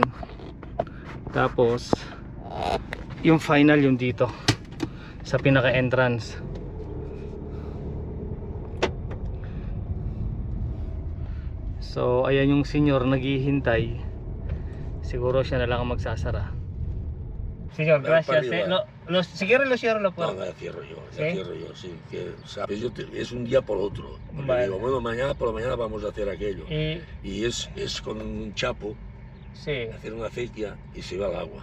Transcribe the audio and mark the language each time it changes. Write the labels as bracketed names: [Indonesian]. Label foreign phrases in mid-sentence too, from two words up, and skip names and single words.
[Filipino] Tapos yung final yung dito sa pinaka entrance. So ayan yung senyor naghihintay. Siguro siya na lang ang magsasara. [Spanish] Señor, gracias. Si quiere lo cierro la puerta. No, la cierro yo, ¿Sí? la cierro yo, sí. Que, ¿sabes? Es un día por otro. Porque Vale. digo, bueno, mañana por la mañana vamos a hacer aquello. Y Es con un chapo, sí. hacer una acequia y se va al agua.